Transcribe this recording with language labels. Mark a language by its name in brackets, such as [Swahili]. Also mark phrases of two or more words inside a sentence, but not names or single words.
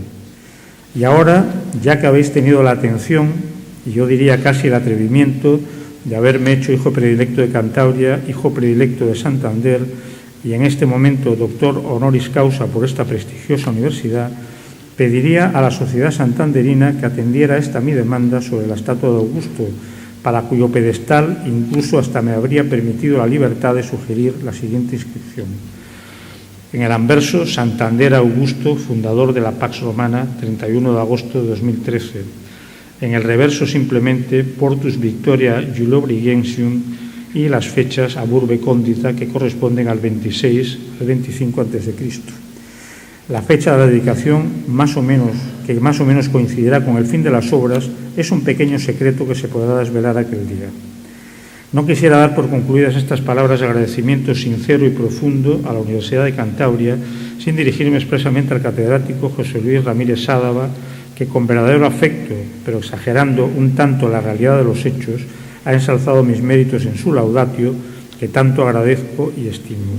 [Spanish] Y ahora, ya que habéis tenido la atención, y yo diría casi el atrevimiento, de haberme hecho hijo predilecto de Cantabria, hijo predilecto de Santander, y en este momento doctor [Latin] honoris causa [Spanish] por esta prestigiosa universidad, pediría a la sociedad santanderina que atendiera esta mi demanda sobre la estatua de Augusto, para cuyo pedestal incluso hasta me habría permitido la libertad de sugerir la siguiente inscripción. En el anverso, Santander Augusto, fundador de la Pax Romana, 31 de agosto de 2013. En el reverso, simplemente, Portus Victoria Iulobrigensium y las fechas [Latin] ab urbe condita [Spanish] que corresponden al 26 al 25 a.C. La fecha de la dedicación, que más o menos coincidirá con el fin de las obras, es un pequeño secreto que se podrá desvelar aquel día. No quisiera dar por concluidas estas palabras de agradecimiento sincero y profundo a la Universidad de Cantabria, sin dirigirme expresamente al catedrático José Luis Ramírez Sádava, que con verdadero afecto, pero exagerando un tanto la realidad de los hechos, ha ensalzado mis méritos en su laudatio, que tanto agradezco y estimo.